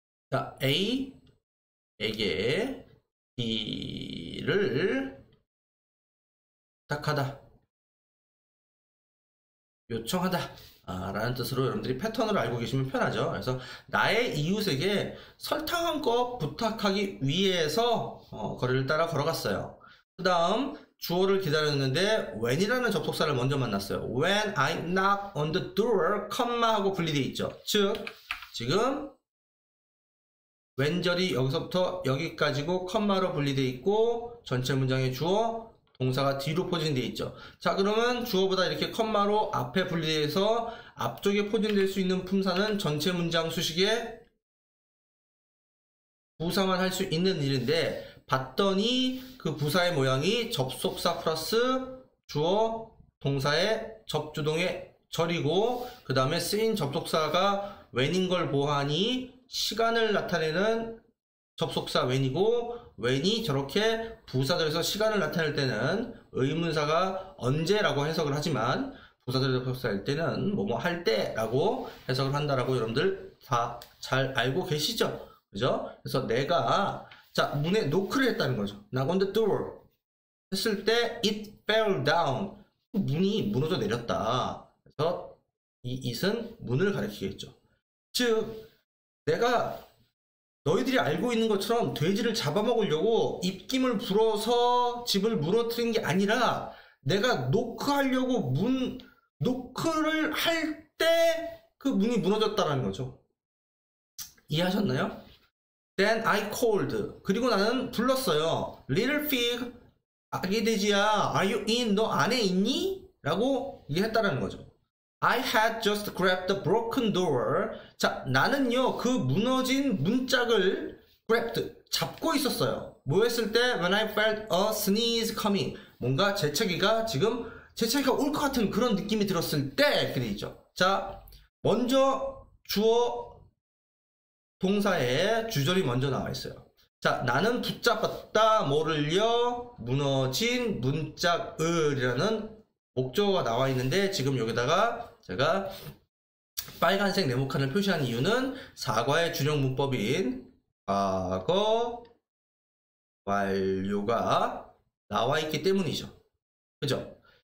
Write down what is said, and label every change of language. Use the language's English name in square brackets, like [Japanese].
[Korean] 자, A에게 B를 부탁하다, 요청하다 라는 뜻으로 여러분들이 패턴을 알고 계시면 편하죠. 그래서 나의 이웃에게 설탕 한 컵 부탁하기 위해서 거리를 따라 걸어갔어요. 그 다음 주어를 기다렸는데 when이라는 접속사를 먼저 만났어요. [English] When I knock on the door, [Korean] 하고 분리되어 있죠. 즉 지금 왼절이 여기서부터 여기까지고 컴마로 분리되어 있고 전체 문장의 주어 동사가 뒤로 포진되어 있죠. 자, 그러면 주어보다 이렇게 컴마로 앞에 분리돼서 앞쪽에 포진될 수 있는 품사는 전체 문장 수식에 부사만 할 수 있는 일인데, 봤더니 그 부사의 모양이 접속사 플러스 주어 동사의 접주동의 절이고, 그 다음에 쓰인 접속사가 when인 걸 보아하니 시간을 나타내는 접속사 when이고 when이 저렇게 부사절에서 시간을 나타낼 때는 의문사가 언제라고 해석을 하지만 부사절 접속사일 때는 뭐뭐 할 때라고 해석을 한다라고 여러분들 다 잘 알고 계시죠? 그죠? 그래서 내가 자 문에 노크를 했다는 거죠. [English] knock on the door [Korean] 했을 때 [English] it fell down [Korean] 문이 무너져 내렸다. 그래서 이 it은 문을 가리키겠죠. 즉 내가 너희들이 알고 있는 것처럼 돼지를 잡아먹으려고 입김을 불어서 집을 무너뜨린 게 아니라 내가 노크하려고 노크를 할 때 그 문이 무너졌다는 거죠. 이해하셨나요? [English] Then I called. [Korean] 그리고 나는 불렀어요. [English] Little pig, [Korean] 아기 돼지야, [English] are you in? [Korean] 너 안에 있니? 라고 얘기했다는 거죠. [English] I had just grabbed the broken door. [Korean] 자, 나는요, 그 무너진 문짝을 grabbed, 잡고 있었어요. 뭐 했을 때? [English] When I felt a sneeze coming. [Korean] 뭔가 재채기가 올 것 같은 그런 느낌이 들었을 때, 그리죠. 자, 먼저 주어 동사에 주절이 먼저 나와 있어요. 자, 나는 붙잡았다. 뭐를요? 무너진 문짝을이라는 목적어가 나와 있는데 지금 여기다가 제가 빨간색 네모칸을 표시한 이유는 사과의 준용 문법인 과거 완료가 나와 있기 때문이죠. 그죠?